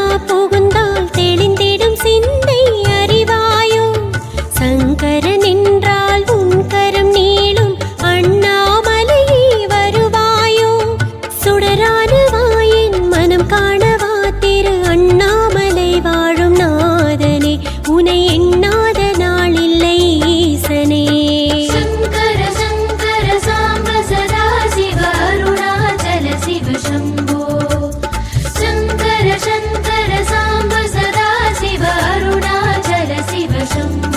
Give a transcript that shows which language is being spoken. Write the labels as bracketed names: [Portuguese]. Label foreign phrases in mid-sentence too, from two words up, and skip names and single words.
[Tamil] புகுந்தால் தெளிந்திடும் சிந்தை அறிவாயோ சங்கரன் என்றால் உன் கரம் நீளும் அண்ணாமலையே வருவாயோ சுடரான வாயின் மனம் காணவா திரு அண்ணாமலை வாழும் நாதனே உனை எண்ணாத நாளில்லை ஈசனே [Sanskrit] शङ्कर शङ्कर साम्ब सदा शिव अरुणाचल शिव शम्भो शङ्कर शङ्कर साम्ब सदा शिव अरुणाचल शिव शम्भो